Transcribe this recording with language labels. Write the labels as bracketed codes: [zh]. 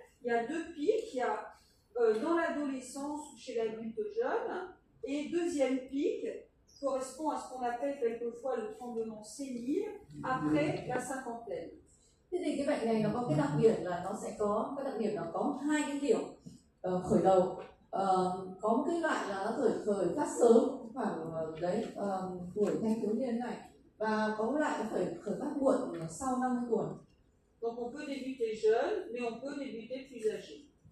[fr] Il y a deux pics, il y a dans l'adolescence ou chez l'adulte jeune, et deuxième pic correspond à ce qu'on appelle quelquefois le tremblement sénile après la cinquantaine. [vi] Thế thì cái bệnh này nó có cái đặc điểm là nó sẽ có cái đặc điểm là có hai cái kiểu khởi đầu. Có một cái loại là nó khởi phát sớm khoảng tuổi thanh thiếu niên này, và có một loại nó khởi phát muộn sau 50 tuổi. [fr] Donc on peut débuter jeune, mais on peut débuter plus âgé.